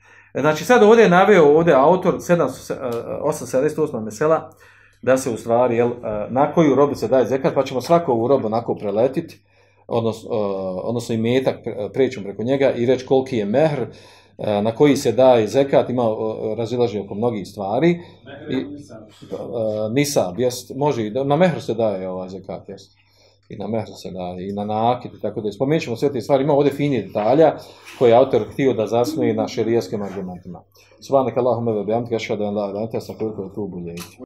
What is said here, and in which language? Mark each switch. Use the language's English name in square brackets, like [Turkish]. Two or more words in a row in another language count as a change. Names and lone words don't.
[Bosnian] Znači, sad ovdje je naveo autor 878 mesela, da se u stvari, na koju robu se daje zekat, pa ćemo svaku ovu robu onako preletiti, odnosno imetak, prećemo preko njega i reći koliki je mehr, na koji se daje zekat, ima razilaženje oko mnogih stvari. Nisab, jest, može i na mehru se daje zekat, jest. I na mehru se daje, i na nakit, tako da spomenut ćemo sve te stvari. Ima ovdje fini detalja koje je autor htio da zasnuje na šerijskim argumentima. [Arabic] سبحانك اللهم وبحمدك أشهد أن لا إله إلا أنت أستغفرك وأتوب إليك.